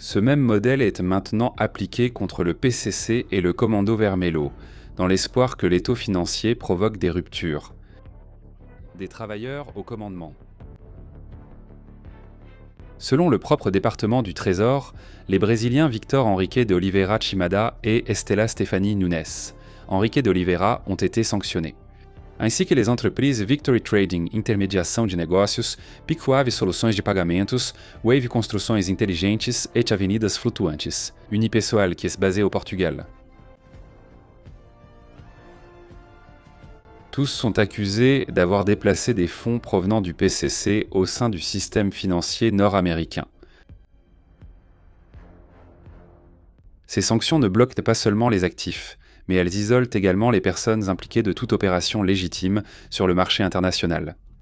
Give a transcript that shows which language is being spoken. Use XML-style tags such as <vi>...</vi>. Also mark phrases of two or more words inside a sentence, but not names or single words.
<fr>Ce même modèle est maintenant appliqué contre le PCC et le Commando Vermelho, dans l'espoir que l'étau financier provoque des ruptures. Des travailleurs au commandement. Selon le propre département du Trésor, les Brésiliens Victor Henrique de Oliveira Chimada et Estela Stephanie Nunes, Henrique de Oliveira, ont été sanctionnés, ainsi que les entreprises Victory Trading, intermediação de negócios, Pico Ave Soluções de Pagamentos, Wave Construções Inteligentes et Avenidas Flutuantes, Unipessoal, qui est basé au Portugal. Tous sont accusés d'avoir déplacé des fonds provenant du PCC au sein du système financier nord-américain. Ces sanctions ne bloquent pas seulement les actifs, mais elles isolent également les personnes impliquées de toute opération légitime sur le marché international.</fr>